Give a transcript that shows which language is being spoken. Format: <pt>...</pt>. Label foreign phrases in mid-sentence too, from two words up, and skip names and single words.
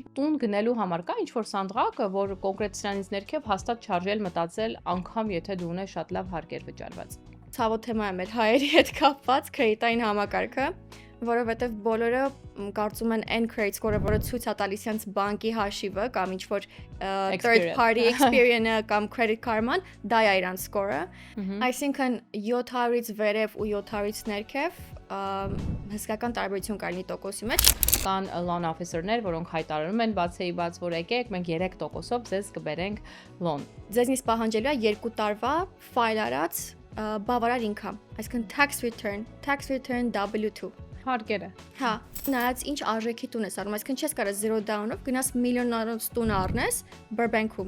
<hy>Տուն գնելու համար կա ինչ-որ սանդղակ, որ կոնկրետ սրանից ներքև հաստատ չարժել մտածել, անգամ եթե դու ունես շատ լավ հարկեր վճարված։ Ցավոտ թեմա է մեր հայերի հետ կապված քրեդիտային համակարգը, որովհետև բոլորը կարծում են այն</hy> <en>credit score-</en> <hy>ը, որը ցույց է տալիս իրենց բանկի հաշիվը կամ ինչ-որ</hy> <en>third party experience-</en> <hy>ը կամ</hy> <en>credit card-</en> <hy>ման, դա է իրանց score-ը։ Այսինքն 700-ից վերև ու 700-ից ներքև հսկական տարբերություն կա լինի տոկոսի մեջ։ Կան</hy> <en>loan officer-</en> <hy>ներ, որոնք հայտարարում են բացեի բաց, որ եկեք, մենք 3%-ով ձեզ կբերենք loan։ Ձեզնից պահանջելու է 2 տարվա ֆայլ արած բավարար income, այսինքն</hy> <en>tax return W2</en> <hy>հարկերը։ Հա, նայած ինչ արժեքի տուն ես առնում, այսինքն չես կարող 0 down-ով գնաս միլիոնանոց տուն առնես Burbank-ում</hy>